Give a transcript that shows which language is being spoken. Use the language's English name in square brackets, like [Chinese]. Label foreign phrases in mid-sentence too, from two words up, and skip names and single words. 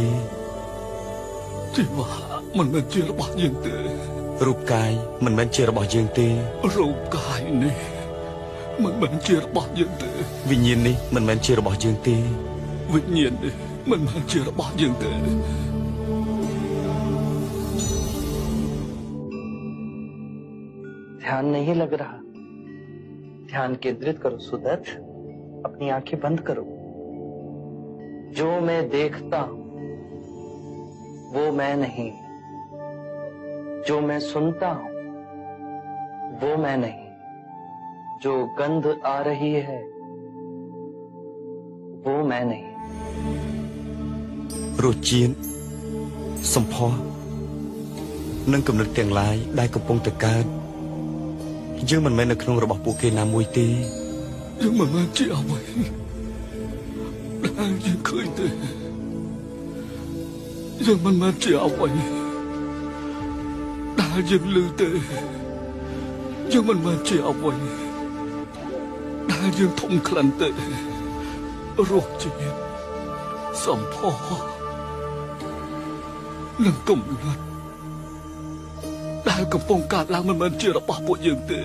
[Khmer] ជីវៈមិនមែនជារបស់យើងទេ រូបកាយមិនមែនជារបស់យើងទេ រូបកាយនេះមិនមែនជារបស់យើងទេ វិញ្ញាណនេះមិនមែនជារបស់យើងទេ វិញ្ញាណនេះមិនមែនជារបស់យើងទេ [Hindi] ध्यान नहीं लग रहा ध्यान केंद्रित करो सुदत्त अपनी आंखें बंद करो जो मैं देखता हूं वो मैं नहीं जो मैं सुनता हूं वो मैं नहीं जो गंध आ रही है वो मैं नहीं [Khmer] រសជាតិសម្ផស្សនិងគំនិតទាំងឡាយដែលកំពុងតែកើតយើងមិនមែននៅក្នុងរបស់ពួកគេណាមួយទេ យើងមិនមែនជាអ្វីដែលយើងឃើញទេយើងមិនមែនជាអ្វីដែលយើងឮទេយើងមិនមែនជាអ្វីដែលយើងធំក្លិនទេរសជាតិសម្ផស្សនិងគំនិតដែលកំពុងកើតឡើងមិនមែនជារបស់ពួកយើងទេ